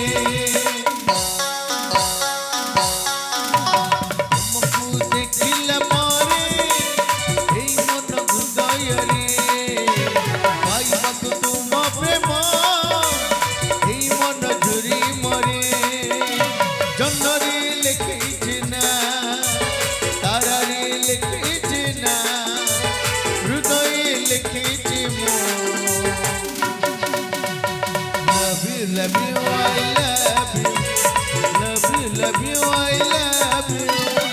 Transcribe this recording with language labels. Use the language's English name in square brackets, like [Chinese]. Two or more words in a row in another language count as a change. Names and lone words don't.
[Odia] ତୁମକୁ ଦେଖିଲା ପରେ ଏଇ ମନ ହୃଦୟରେ ପାଇବାକୁ ତୁମ ପ୍ରେମ ଏଇ ମନ ଝୁରି ମରେ। ଜନ୍ମରେ ଲେଖିଛି ନା, ତାରାରେ ଲେଖିଛି ନା, ହୃଦୟେ ଲେଖିଛି ମନ। [English] Love you, love you, I love you. Love you, love you, I love you.